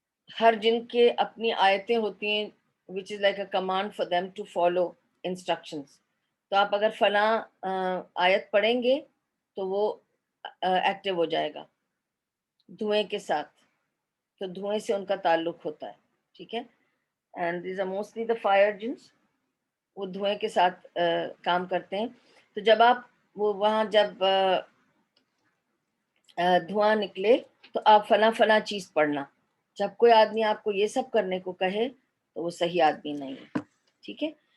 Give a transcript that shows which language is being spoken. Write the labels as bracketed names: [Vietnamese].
[Urdu] ہر جن کے اپنی آیتیں ہوتی ہیں [English] which is like a command for them to follow instructions. [Urdu] تو آپ اگر فلاں آیت پڑھیں گے تو وہ ایکٹیو ہو جائے گا دھوئیں کے ساتھ، تو دھوئیں سے ان کا تعلق ہوتا ہے. ٹھیک ہے، [English] And these are mostly the fire jinns. [Urdu] وہ دھوئیں کے ساتھ کام کرتے ہیں. تو جب آپ وہ وہاں جب دھواں نکلے تو آپ فلاں فلاں چیز پڑھنا. جب کوئی آدمی آپ کو یہ سب کرنے کو کہے تو وہ صحیح آدمی نہیں ہے. ٹھیک ہے.